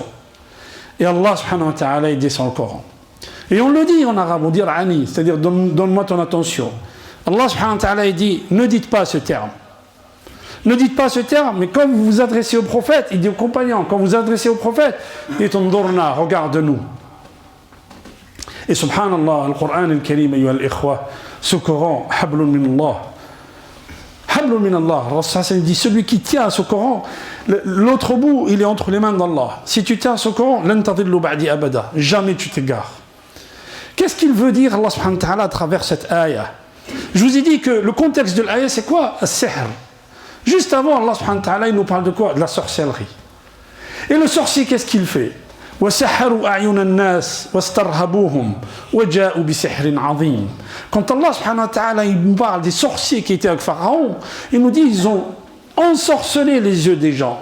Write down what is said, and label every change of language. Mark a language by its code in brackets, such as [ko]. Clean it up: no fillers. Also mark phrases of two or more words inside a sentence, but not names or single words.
[fr] Et Allah, [ar] سبحانه وتعالى, [fr] il descend le Coran. Et on le dit en arabe, on dit ra'ani, c'est-à-dire, donne-moi ton attention. Allah, [ar] سبحانه وتعالى, [fr] il dit, ne dites pas ce terme. Ne dites pas ce terme, mais quand vous vous adressez au prophète, il dit aux compagnons, quand vous vous adressez au prophète, dites Ndurna, regarde-nous. Et subhanallah, le Coran al-Karim, [ar] أيها الإخوة, [fr] ce Coran, [ar] حبل من الله. حبل من الله. [fr] Rasul dit, celui qui tient à ce Coran, l'autre bout, il est entre les mains d'Allah. Si tu tiens à ce Coran, [ar] لن تضلوا بعدي أبدا, [fr] jamais tu t'égares. Qu'est-ce qu'il veut dire, Allah [ar] سبحانه وتعالى, [fr] à travers cette ayah? Je vous ai dit que le contexte de l'ayah, c'est quoi? As-sihr. Juste avant, Allah [ar] سبحانه وتعالى, [fr] il nous parle de quoi? De la sorcellerie. Et le sorcier, qu'est-ce qu'il fait? Quand Allah [ar] سبحانه وتعالى, [fr] il nous parle des sorciers qui étaient avec Pharaon, il nous dit ils ont ensorcelé les yeux des gens.